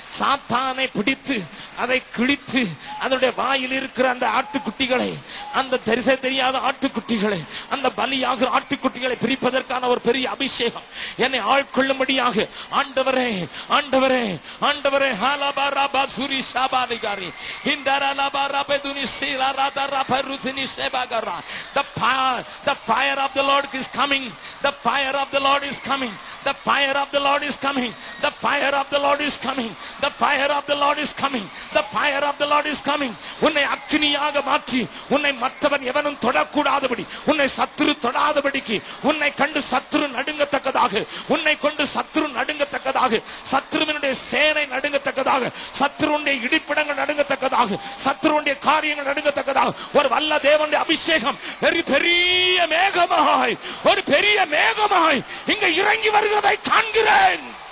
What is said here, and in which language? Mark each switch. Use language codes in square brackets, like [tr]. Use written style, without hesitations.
[ta] சாத்தானை பிடித்து அதை கிழித்து அதனுடைய வாயில் இருக்கிற அந்த ஆட்டுக்குட்டிகளை, அந்த தெரியாத ஆட்டுக்குட்டிகளை, அந்த பலியாக ஆட்டுக்குட்டிகளை பிரிப்பதற்கான ஒரு பெரிய அபிஷேகம் என்னை ஆட்கொள்ளும்படியாக ஆண்டவரே ஆண்டவரே ஆண்டவரே ஹாலபாராபா Suri ஷாபாதிகாரி இந்தரலபாராபதுனி சீலாராதராபருதினி ஷேபாகரா. [en] The fire of the Lord is coming. The fire of the Lord is coming. The fire of the Lord is coming. The fire of the Lord is coming. The fire of the Lord is coming. The fire of the Lord is coming. [ta] உன்னை அக்கினியாக மாற்றி உன்னை மற்றவன் எவனும் தொடக்கூடாதபடி, உன்னை சத்துரு தொடாதபடிக்கு, உன்னை கண்டு சத்துரு நடுங்கத்தக்கதாக, உன்னை கொண்டு சத்துரு நடுங்கத்தக்கதாக, சத்துருவினுடைய சேனை நடுங்கத்தக்கதாக, சத்துருடைய இடிப்பிடங்கள் நடுங்கத்தக்கதாக, சத்துருடைய காரியங்கள் நடுங்கத்தக்கதாக ஒரு வல்ல தேவனுடைய அபிஷேகம் பெரிய மேகமாய், ஒரு பெரிய மேகமாய் இங்க இறங்கி வருகிறதை காண்கிறேன்.